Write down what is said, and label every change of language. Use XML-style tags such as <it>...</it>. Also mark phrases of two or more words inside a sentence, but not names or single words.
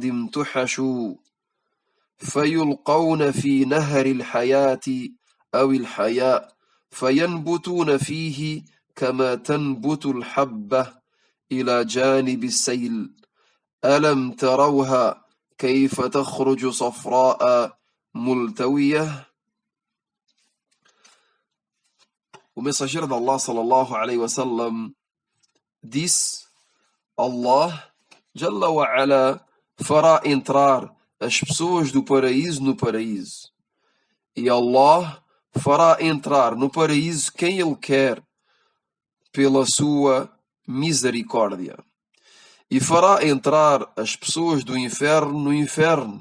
<ar>امتحشوا فيلقون في نهر الحياة أو الحياء فينبتون فيه كما تنبت الحبة إلى جانب السيل ألم تروها كيف تخرج صفراء ملتوية.</ar> <pt>o mensageiro de Allah</pt> <ar>صلى الله عليه وسلم</ar> <pt>disse: Allah</pt> <ar>جل وعلا</ar> <pt>fará entrar as pessoas do paraíso no paraíso, e Allah fará entrar no paraíso quem Ele quer pela sua misericórdia, e fará entrar as pessoas do inferno no inferno.</pt>